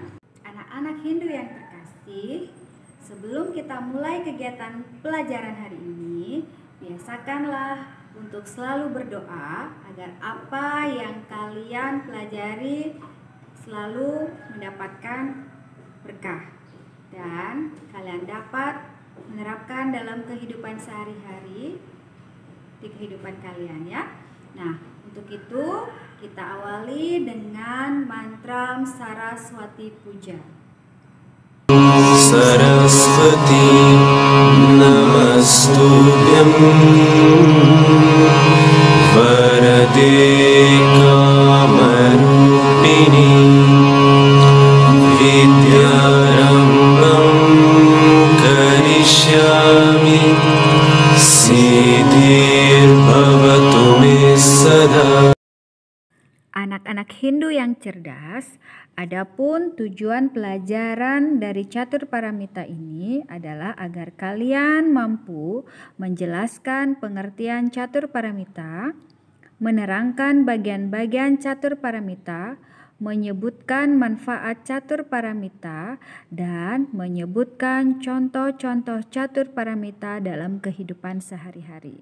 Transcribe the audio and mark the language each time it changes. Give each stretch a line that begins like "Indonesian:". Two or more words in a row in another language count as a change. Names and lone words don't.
Indonesian: Anak-anak Hindu yang terkasih, sebelum kita mulai kegiatan pelajaran hari ini, biasakanlah untuk selalu berdoa agar apa yang kalian pelajari selalu mendapatkan berkah dan kalian dapat menerapkan dalam kehidupan sehari-hari di kehidupan kalian ya. Nah, untuk itu kita awali dengan mantra Saraswati Puja.
Sanskrit: Saraswati Namastuvyam Varade Kamarupini Vidyarambam Karishyami Siddhir Bhavatu Me Sada.
Indonesian: Anak-anak Hindu yang cerdas, adapun tujuan pelajaran dari catur paramita ini adalah agar kalian mampu menjelaskan pengertian catur paramita, menerangkan bagian-bagian catur paramita, menyebutkan manfaat catur paramita, dan menyebutkan contoh-contoh catur paramita dalam kehidupan sehari-hari.